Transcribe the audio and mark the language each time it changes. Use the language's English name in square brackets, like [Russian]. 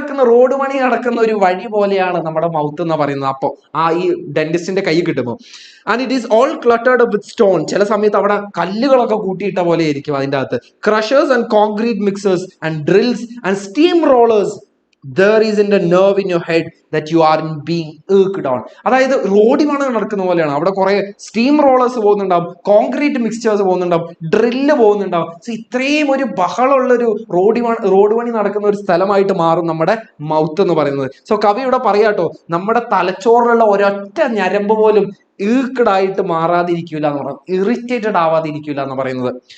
[Malayalam] Road പണി നടക്കുന്ന ഒരു വഴി പോലെയാണ് നമ്മുടെ മൗത്ത് എന്ന് പറയുന്നത്. അപ്പോൾ ഈ ഡെന്റിസ്റ്റിന്റെ കൈ കിട്ടുമ്പോൾ, [English] And it is all cluttered with stone. [Malayalam] ചില സമയത്ത് അവിടെ കല്ലുകളൊക്കെ കൂട്ടിയിട്ട പോലെ ആയിരിക്കും അതിൻ്റെ അകത്ത്. [English] Crushers and concrete mixers and drills and steam rollers. There isn't a nerve in your head that you are being irked on. [Malayalam] അതായത് റോഡ് പണി നടക്കുന്ന പോലെയാണ്. അവിടെ കുറെ steam rollers പോകുന്നുണ്ടാവും, concrete mixtures പോകുന്നുണ്ടാവും, drill പോകുന്നുണ്ടാവും. So ഇത്രയും ഒരു ബഹളമുള്ളൊരു റോഡ് പണി നടക്കുന്ന ഒരു സ്ഥലമായിട്ട് മാറും നമ്മുടെ മൗത്ത് എന്ന് പറയുന്നത്. സോ കവി ഇവിടെ പറയാട്ടോ, നമ്മുടെ തലച്ചോറിലുള്ള ഒരൊറ്റ ഞരമ്പ് പോലും ഈർക്കഡ് ആയിട്ട് മാറാതിരിക്കില്ല എന്ന് പറയുന്നത്, ഇറിറ്റേറ്റഡ് ആവാതിരിക്കില്ല എന്ന് പറയുന്നത്.